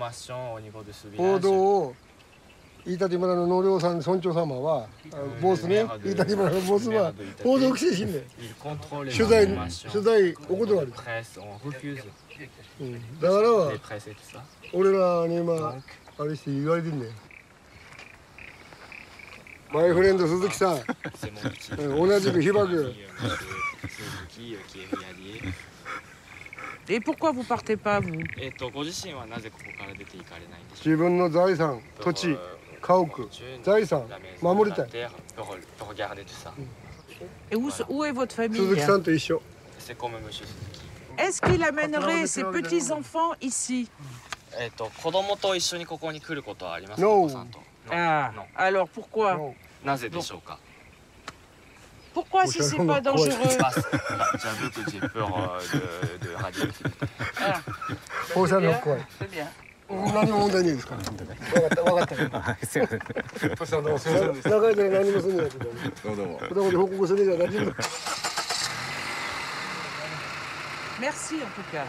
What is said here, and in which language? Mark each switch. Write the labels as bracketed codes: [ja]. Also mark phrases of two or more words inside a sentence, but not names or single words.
[ja] 報道を伊達村の農業さん村長様はボスね、伊達村のボスは報道規制しんねん。取材お断り。だから俺らに今あれして言われてんねん。 [en] my friend [ja] 鈴木さん、同じく被爆。 [fr] Et pourquoi vous partez pas vous? [ja] ご自身はなぜここから出て行かれないんでしょうか。自分の財産、土地、家屋、財産守りたい。 [fr] Et où est votre famille? [ja] 鈴木さんと一緒。 [fr] Est-ce qu'il amènerait ses petits-enfants ici? [ja] 子供と一緒にここに来ることはありますか？ [en] No. [fr] Ah, alors pourquoi? [ja] なぜでしょうか？ [fr] Pourquoi si c'est pas dangereux? J'avoue que j'ai peur de radioactivité. [ja] 放射能怖い。 [fr] C'est bien. [ja] 何も問題ないですから。分かった。長い間何もすんねえけど。どうも。子供で報告するじゃ大丈夫。 [fr] Merci en tout cas.